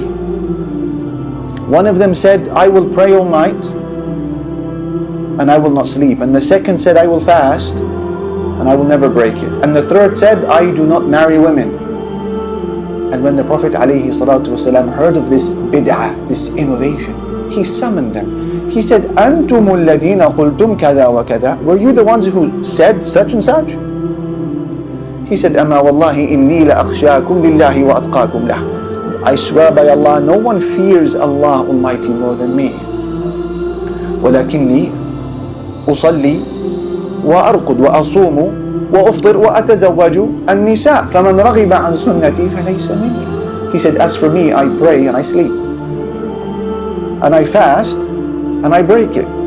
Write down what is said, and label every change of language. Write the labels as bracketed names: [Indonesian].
[English] One of them said, I will pray all night and I will not sleep. And the second said, I will fast and I will never break it. And the third said, I do not marry women. And when the Prophet ﷺ heard of this bid'ah, this innovation, he summoned them. He said, [Arabic] أَنْتُمُ الَّذِينَ قُلْتُمْ كَذَا وَكَذَا. [English] Were you the ones who said such and such? He said, [Arabic] أَمَا وَاللَّهِ إِنِّي لَأَخْشَاكُمْ لِلَّهِ وَأَتْقَاكُمْ لَهُ. [English] I swear by Allah, no one fears Allah Almighty more than me. [Arabic] وَلَكِنِّي أُصَلِّي وَأَرْقُدْ وَأَصُومُ وَأُفْطِرُ وَأَتَزَوَّجُ النِّسَاء فَمَنْ رَغِبَ عَنْ سُنَّتِي فَلَيْسَ مِنِّي. [English] He said, as for me, I pray and I sleep. And I fast and I break it.